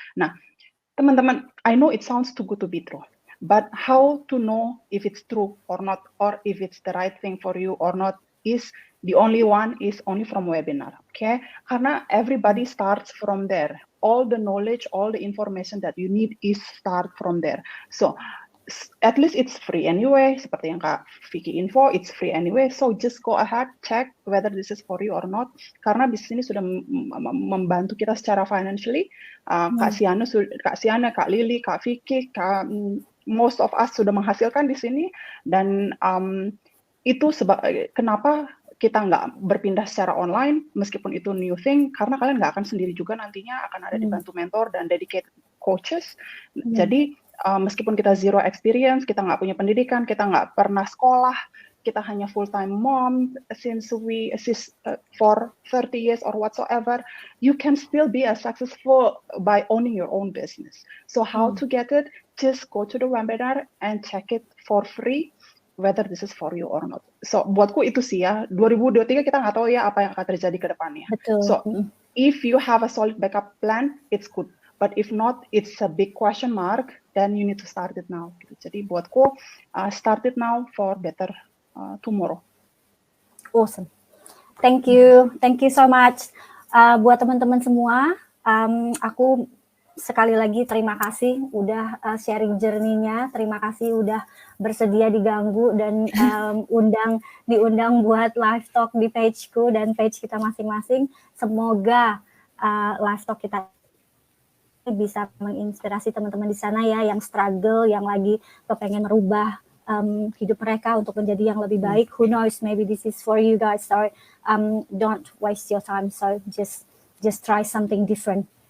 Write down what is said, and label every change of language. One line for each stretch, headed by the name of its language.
English: Nah, teman-teman, I know it sounds too good to be true, but how to know if it's true or not, or if it's the right thing for you or not, is the only one is only from webinar, okay?
Indonesian: Karena
English: everybody starts from there. All the knowledge, all the information that you need is start from there. So at least it's free anyway.
Indonesian: Seperti yang Kak Vicky info,
English: it's free anyway. So just go ahead, check whether this is for you or not.
Indonesian: Karena bisnis ini sudah membantu kita secara financially. Kak Siana, Kak Lily, Kak Vicky,
English: most of us
Indonesian: sudah menghasilkan di sini. Dan itu kenapa kita nggak berpindah secara online, meskipun itu
English: new thing,
Indonesian: karena kalian nggak akan sendiri juga nantinya, akan ada dibantu mentor dan
English: dedicated coaches.
Indonesian: Jadi meskipun kita zero experience, kita nggak punya pendidikan, kita nggak pernah sekolah, kita hanya
English: full time mom since we assist for 30 years or whatsoever, you can still be as successful by owning your own business. So how to get it? Just go to the webinar and check it for free, whether this is for you or not. So
Indonesian: buatku itu sih ya, 2023 kita nggak tahu ya apa yang akan terjadi ke depannya. Betul.
English: So if you have a solid backup plan, it's good. But if not, it's a big question mark, then you need to start it now.
Indonesian: Jadi buatku,
English: start it now for better tomorrow. Awesome. Thank you so much.
Indonesian: Buat teman-teman semua, aku sekali lagi terima kasih udah sharing journey-nya, terima kasih udah bersedia diganggu dan diundang buat live talk di pageku dan page kita masing-masing. Semoga live talk kita bisa menginspirasi teman-teman di sana ya, yang struggle, yang lagi kepengen merubah hidup mereka untuk menjadi yang lebih baik.
English: Who knows, maybe this is for you guys. So don't waste your time. So just try something different.